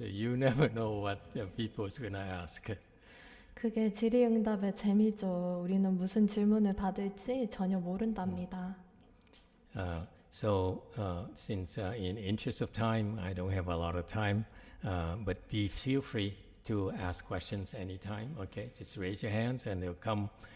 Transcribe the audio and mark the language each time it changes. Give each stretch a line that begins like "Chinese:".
English: You never know what people's going to ask.
Korean: 그게 질의응답의 재미죠. 우리는 무슨 질문을 받을지 전혀 모른답니다.
English: Since in interest of time, I don't have a lot of time, but feel free to ask questions anytime. Okay, just raise your hands and they'll come.